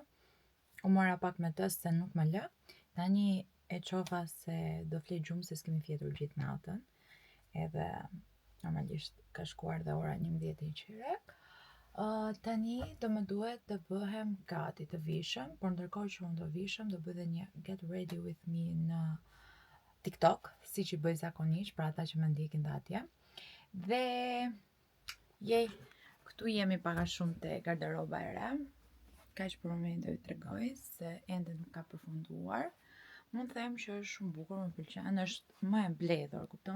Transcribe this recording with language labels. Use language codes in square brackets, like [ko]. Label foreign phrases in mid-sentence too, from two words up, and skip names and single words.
[sq] U mora pak me të se nuk më lë. Tani e qova se do flet gjumë se s'kemi fjetur gjithë natën. Edhe normalisht ka shkuar dhe ora 11:15. Tani do më duhet të bëhem gati të vishëm, por ndërkohë që unë do vishëm, do bëj dhe një [en] get ready with me [sq] në TikTok, si që bëj zakonisht për ata që më ndjekin dhe atje. Dhe këtu jemi paka shumë te garderoba e re. Kaq për momentin ju tregoj se ende nuk ka përfunduar. Mund të them që është shumë bukur, më pëlqen, është më e mbledhur, kupton?